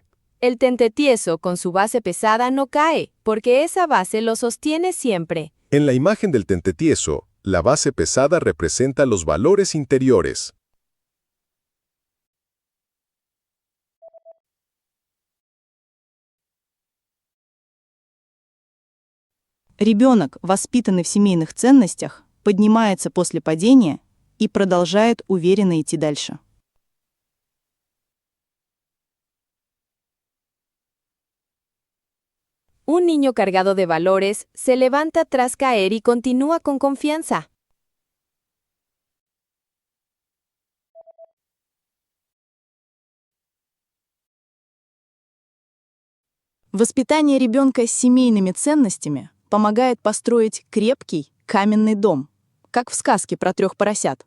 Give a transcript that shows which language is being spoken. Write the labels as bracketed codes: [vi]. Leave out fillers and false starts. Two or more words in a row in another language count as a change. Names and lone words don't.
[es] El tentetieso con su base pesada no cae, porque esa base lo sostiene siempre. En la imagen del tentetieso, la base pesada representa los valores interiores. [ru] Ребенок, воспитанный в семейных ценностях, поднимается после падения и продолжает уверенно идти дальше. [es] Un niño cargado de valores se levanta tras caer y continúa con confianza. [ru] Воспитание ребенка с семейными ценностями помогает построить крепкий каменный дом, как в сказке про 3 поросят.